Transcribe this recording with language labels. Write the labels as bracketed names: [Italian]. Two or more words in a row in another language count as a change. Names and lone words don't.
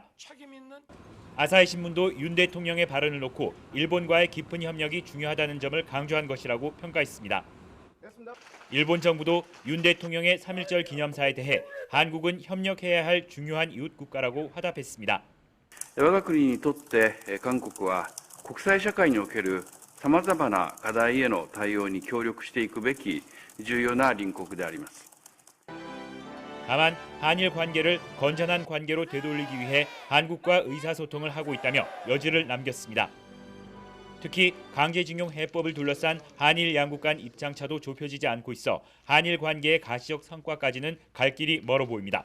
[Korean] 아사히 신문도 윤 대통령의 발언을 놓고 일본과의 깊은 협력이 중요하다는 점을 강조한 것이라고 평가했습니다. 일본 정부도 윤 대통령의 3.1절 기념사에 대해 한국은 협력해야 할 중요한 이웃 국가라고 화답했습니다. [Japanese] 我が国にとって韓国は国際社会におけるさまざまな課題への対応に協力していくべき重要な隣国であります。 [Korean] 다만 한일 관계를 건전한 관계로 되돌리기 위해 한국과 의사소통을 하고 있다며 여지를 남겼습니다. 특히 강제징용 해법을 둘러싼 한일 양국 간 입장차도 좁혀지지 않고 있어 한일 관계의 가시적 성과까지는 갈 길이 멀어 보입니다.